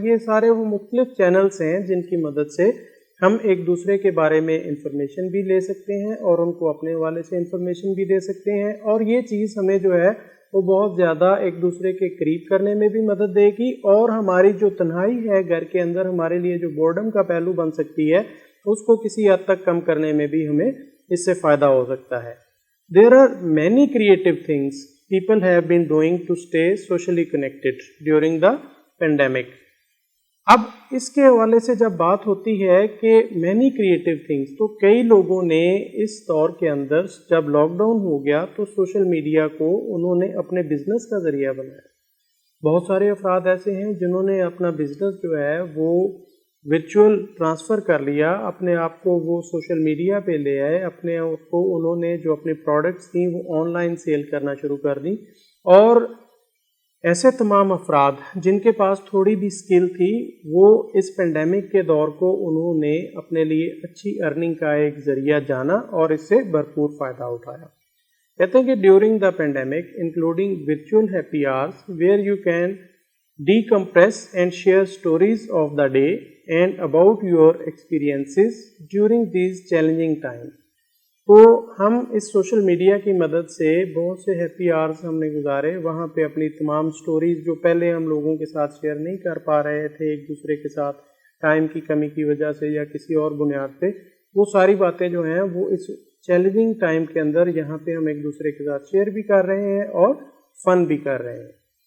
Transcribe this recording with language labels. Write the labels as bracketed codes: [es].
[ur] یہ سارے وہ مختلف چینلز ہیں جن کی مدد سے ہم ایک دوسرے کے بارے میں انفارمیشن بھی لے سکتے ہیں اور ان کو اپنے حوالے سے انفارمیشن بھی دے سکتے ہیں, اور یہ چیز ہمیں جو ہے وہ بہت زیادہ ایک دوسرے کے قریب کرنے میں بھی مدد دے گی, اور ہماری جو تنہائی ہے گھر کے اندر ہمارے لیے جو بورڈم کا پہلو بن سکتی ہے اس کو کسی حد تک کم کرنے میں بھی ہمیں اس سے فائدہ ہو سکتا ہے. [en] There are many creative things people have been doing to stay socially connected during the pandemic. [ur] اب اس کے حوالے سے جب بات ہوتی ہے کہ [en] many creative things, [ur] تو کئی لوگوں نے اس دور کے اندر جب لاک ڈاؤن ہو گیا تو سوشل میڈیا کو انہوں نے اپنے بزنس کا ذریعہ بنایا. بہت سارے افراد ایسے ہیں جنہوں نے اپنا بزنس جو ہے وہ ورچوئل ٹرانسفر کر لیا, اپنے آپ کو وہ سوشل میڈیا پہ لے آئے, اپنے آپ کو انہوں نے جو اپنے پروڈکٹس تھیں وہ آن لائن سیل کرنا شروع کر دی. اور ایسے تمام افراد جن کے پاس تھوڑی بھی اسکل تھی وہ اس پینڈیمک کے دور کو انہوں نے اپنے لیے اچھی ارننگ کا ایک ذریعہ جانا اور اس سے بھرپور فائدہ اٹھایا. کہتے ہیں کہ [en] During the pandemic including virtual happy hours where you can decompress and share stories of the day and about your experiences during these challenging times. [ur] تو ہم اس سوشل میڈیا کی مدد سے بہت سے ہیپی آورز ہم نے گزارے, وہاں پہ اپنی تمام سٹوریز جو پہلے ہم لوگوں کے ساتھ شیئر نہیں کر پا رہے تھے ایک دوسرے کے ساتھ ٹائم کی کمی کی وجہ سے یا کسی اور بنیاد پہ, وہ ساری باتیں جو ہیں وہ اس چیلنجنگ ٹائم کے اندر یہاں پہ ہم ایک دوسرے کے ساتھ شیئر بھی کر رہے ہیں اور فن بھی کر رہے ہیں.